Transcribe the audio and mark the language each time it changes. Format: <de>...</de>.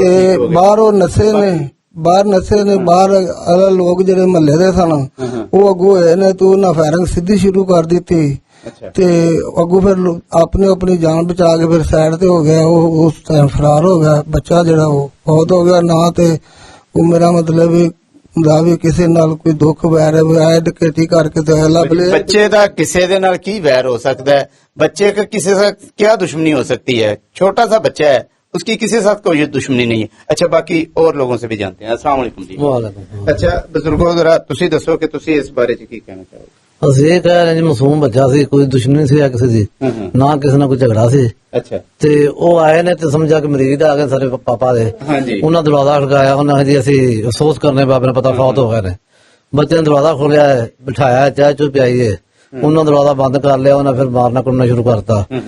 <pa>ਤੇ ਬਾਹਰ ਉਹ ਨਸ਼ੇ ਨੇ ਬਾਹਰ ਅਗਲੇ ਲੋਕ ਜਿਹੜੇ ਮਹੱਲੇ ਦੇ ਸਨ ਉਹ ਅੱਗੋਂ ਹੋਏ ਨੇ ਤੇ ਉਹਨਾਂ ਫਾਇਰਿੰਗ ਸਿੱਧੀ ਸ਼ੁਰੂ ਕਰ ਦਿੱਤੀ ਤੇ ਅੱਗੋਂ ਫਿਰ ਆਪਣੀ ਜਾਨ ਬਚਾ ਕੇ ਫਿਰ ਸਾਈਡ ਤੇ ਹੋ ਗਿਆ। ਉਹ ਉਸ ਟਾਈਮ ਫਰਾਰ ਹੋ ਗਿਆ। ਬੱਚਾ ਜਿਹੜਾ ਉਹ ਬਹੁਤ ਹੋ ਗਿਆ ਨਾ, ਤੇ ਉਹ ਮੇਰਾ ਮਤਲਬ ਦਾ ਵੀ ਕਿਸੇ ਨਾਲ ਕੋਈ ਦੁੱਖ ਵੈਰ ਹੈ ਡਕੈਤੀ ਕਰਕੇ ਤੇ</pa> <hi>बच्चे का</hi> <pa>किसी दे नाल की वैर</pa> <hi>हो सकता है? बच्चे का किसी से क्या दुश्मनी हो सकती है? छोटा सा बच्चा है, उसकी किसी के साथ कोई दुश्मनी नहीं है। अच्छा, बाकी और लोगों से भी जानते हैं।</hi> <pa>अस्सलाम वालेकुम जी। अच्छा बजुर्गो, जरा तुसी दसो कि तुसी इस बारे च की कहना चाहोगे? ਅਸੀਂ ਇਹ ਕਹਿ ਰਹੇ ਜੀ ਮਾਸੂਮ ਬੱਚਾ ਸੀ, ਕੋਈ ਦੁਸ਼ਮਣੀ ਸੀ ਕਿਸੇ ਦੀ, ਨਾ ਕਿਸੇ ਨਾਲ ਕੋਈ ਝਗੜਾ ਸੀ। ਅੱਛਾ, ਤੇ ਉਹ ਆਏ ਨੇ ਤੇ ਸਮਝਿਆ ਕਿ ਮਰੀਜ਼ ਆ ਗਏ ਸਾਡੇ ਪਾਪਾ ਦੇ। ਹਾਂਜੀ, ਉਹਨਾਂ ਦਰਵਾਜ਼ਾ ਖੜਕਾਇਆ, ਉਹਨਾਂ ਜੀ ਅਸੀਂ ਅਫਸੋਸ ਕਰਨੇ ਬਾਬੇ ਨੇ ਪਤਾ ਫੌਤ ਹੋ ਗਏ ਨੇ। ਬੱਚੇ ਨੇ ਦਰਵਾਜ਼ਾ ਖੋਲਿਆ, ਬਿਠਾਇਆ, ਚਾਹ ਚੂ ਪਿਆਈਏ। ਉਹਨਾਂ ਦਰਵਾਜ਼ਾ ਬੰਦ ਕਰ ਲਿਆ, ਉਹਨਾਂ ਫਿਰ ਮਾਰਨਾ ਕੁੱਟਣਾ ਸ਼ੁਰੂ ਕਰਤਾ।</pa>